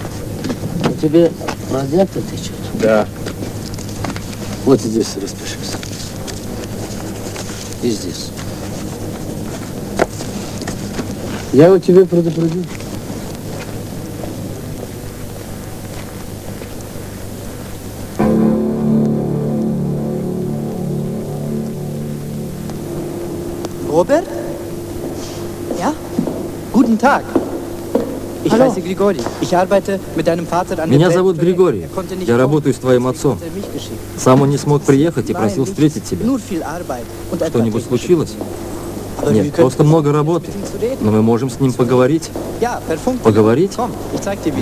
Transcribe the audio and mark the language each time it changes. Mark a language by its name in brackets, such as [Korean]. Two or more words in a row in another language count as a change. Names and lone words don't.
[Russian] У тебя радиатор течет. Да. Вот здесь распишись. И здесь. Я у тебя предупредил. [German] Robert? Ja? Guten Tag. Ich Hallo. heiße Grigori. Ich arbeite mit deinem Vater an [Russian] Меня [German] dem [Russian] зовут [German] Projekt. [Russian] Григорий. [German] Er konnte nicht [Russian] Я [German] kommen, [Russian] работаю с твоим [German] deswegen [Russian] отцом. [German] hat er mich geschickt. [Russian] Сам он не смог приехать и [German] Nein, [Russian] просил [German] nicht [Russian] встретить тебя. [German] nur viel Arbeit und etwas [Russian] Что-нибудь [German] technische [Russian] случилось? [German] Probleme. Aber wir [Russian] Нет, [German] können [Russian] просто много работы. [German] mit ihm zu reden. [Russian] Но мы можем с ним поговорить. [German] Ja, per Funk. [Russian] Поговорить? [German] Komm, ich zeig dir wie.